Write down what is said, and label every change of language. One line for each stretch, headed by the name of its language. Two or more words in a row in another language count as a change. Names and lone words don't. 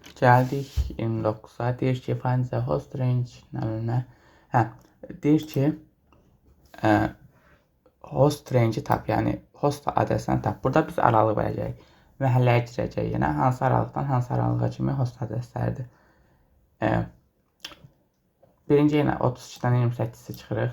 Azerbaijani: Gəldik 29-a. Deyir ki,
English: find the host range nə?
Azerbaijani: Deyir ki,
English: host range
Azerbaijani: tap, yəni host adresindən tap. Burada biz aralıq verəcəyik. Məhəlləyə girəcəyik. Yəni hansı aralıqdan hansı aralığa kimi host adresləridir. Birinci yenə 32-dən 28-i çıxırıq.